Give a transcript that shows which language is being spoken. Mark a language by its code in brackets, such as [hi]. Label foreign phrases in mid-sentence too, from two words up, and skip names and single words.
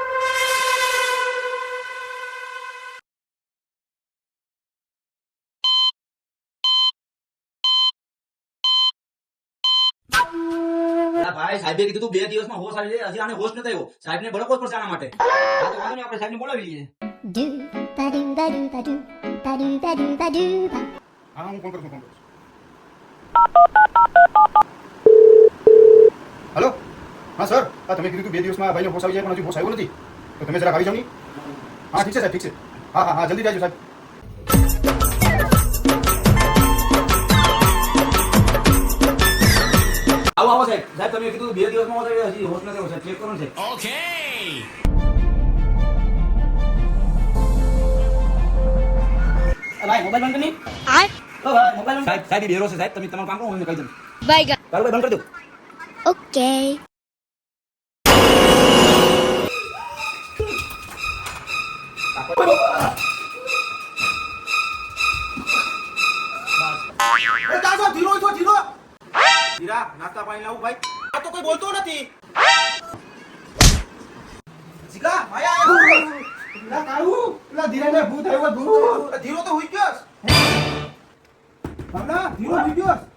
[gu] ભાઈ સાહેબે કીધું તું 2 દિવસમાં હોશ આવી જાય હજી આને હોશ નતો આવ્યો સાહેબને બળકો જ પડશે આના માટે આ તો વાંધો નહીં આપણે સાહેબને બોલાવી લઈએ Do ba do ba do ba do ba do ba do ba do ba. હા હું ફોન કરું હેલો હા સર હા તમે કીધું 2 દિવસમાં ભાઈને હોશ આવી જાય પણ હજુ હોશ આવ્યો નથી તો તમે જરા આવી જાવ ની હા ઠીક છે સાહેબ ઠીક છે હા હા હા જલ્દી આવજો સાહેબ આવો આવો સાહેબ સાહેબ તમે કીધું 2 દિવસમાં હોશ આવી જાય હજી હોશ નથી આવ્યો સાહેબ ચેક કરો ને સાહેબ ભાઈ મોબાઈલ બંધ કરી I ઓ ભાઈ મોબાઈલ બંધ સાહેબ સાહેબ બેરો છે સાહેબ તમે તમારું કામ કરો હું કહી દઉં [en] bye guys. [gu] કારું ભાઈ બંધ કરી દો [en] Okay. [gu] એ દાદા ધીરો છો ધીરો ધીરા નાસ્તા પાણી લાવું ભાઈ આ તો કોઈ બોલતો નથી જીગા માયા આવ્યો ના કાળુ પેલા ધીરાને ભૂત આવ્યો ભૂત ધીરો તો હુઈ ગયો હમણા ધીરો હુઈ ગયો